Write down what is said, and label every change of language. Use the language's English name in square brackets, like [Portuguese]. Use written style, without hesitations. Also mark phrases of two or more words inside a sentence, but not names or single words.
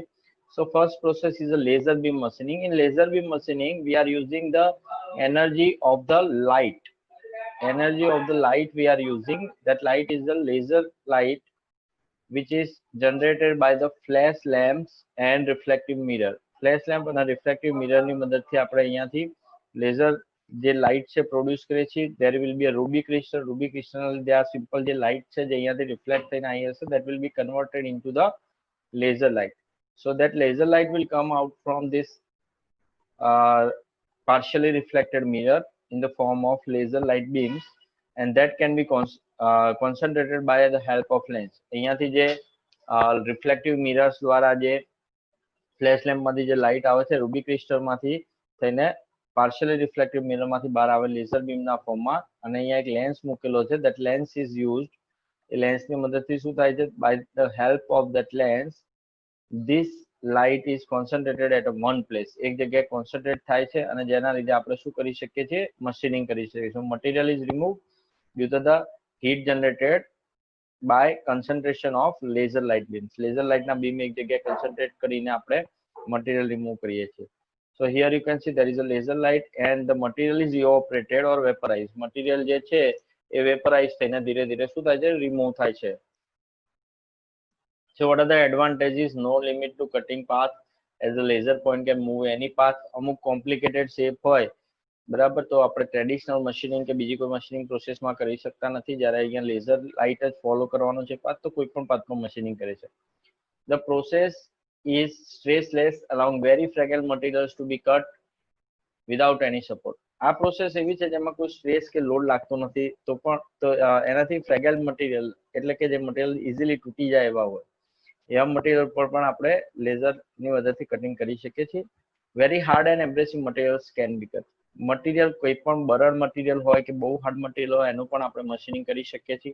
[English] So first process is a laser beam machining. In laser beam machining, we are using the energy of the light. Energy of the light we are using. That light is the laser light, which is generated by the flash lamps and reflective mirror. Flash lamp [Gujarati] અને [English] reflective mirror [Gujarati] ની મદદથી આપણે અહીંયાથી laser જે light છે produce કરે છે. [English] There will be a ruby crystal. Ruby crystal [Gujarati] ના લીધે આ simple જે light છે જે અહીંયાથી reflect થઈને અહીં હશે, [English] that will be converted into the laser light. So that laser light will come out from this partially reflected mirror in the form of laser light beams, and that can be concentrated by the help of lens. [Gujarati] અહીંયાથી જે [English] reflective mirrors [Gujarati] દ્વારા જે [English] flash lamp [Gujarati] માંથી જે લાઇટ આવે છે [English] ruby crystal [Gujarati] માંથી થઈને [English] partially reflective mirror [Gujarati] માંથી બહાર આવે [English] laser beam [Gujarati] ના ફોર્મમાં, અને અહીંયા એક લેન્સ મૂકેલો છે. [English] that lens is used. [Gujarati] એ લેન્સ ની મદદથી શું થાય છે? [English] by the help of that lens, this light is concentrated at one place. [Gujarati] એક જગ્યાએ concentrate થાય છે અને જેના લીધે આપણે શું કરી શકીએ છીએ? મશીનિંગ કરી શકીએ છીએ. [English] Material is removed due to the heat generated by concentration of laser light beams. Laser light [Gujarati] ના beam એક જગ્યાએ concentrate કરીને આપણે [English] material remove [Gujarati] કરીએ છીએ. [English] So here you can see there is a laser light and the material is evaporated or vaporized. [Gujarati] Material જે છે એ vaporize થઈને ધીરે ધીરે શું થાય છે? remove થાય છે. [English] So what are the advantages? No limit to cutting path, as the laser point can move any path. [Gujarati] અમુક [English] complicated shape [Gujarati] હોય બરાબર, તો આપણે [English] traditional machining [Gujarati] કે બીજી કોઈ મશીનિંગ પ્રોસેસમાં કરી શકતા નથી. જ્યારે અહીંયા [English] laser light [Gujarati] જ ફોલો કરવાનો છે પાથ, તો કોઈ પણ પાથમાં મશીનિંગ કરે છે. [English] The process is stressless, allowing very fragile materials to be cut without any support. [Gujarati] આ પ્રોસેસ એવી છે જેમાં કોઈ સ્ટ્રેસ કે લોડ લાગતો નથી, તો પણ એનાથી [English] fragile material [Gujarati] એટલે કે જે મટીરિયલ ઇઝીલી તૂટી જાય એવા હોય એવા મટીરિયલ પર પણ આપણે લેઝરની મદદથી કટિંગ કરી શકીએ છીએ. [English] very hard and abrasive materials can be cut. [Gujarati] મટીરિયલ કોઈ પણ બરડ મટીરિયલ હોય કે બહુ હાર્ડ મટીરિયલ હોય એનું પણ આપણે મશીનિંગ કરી શકીએ છીએ.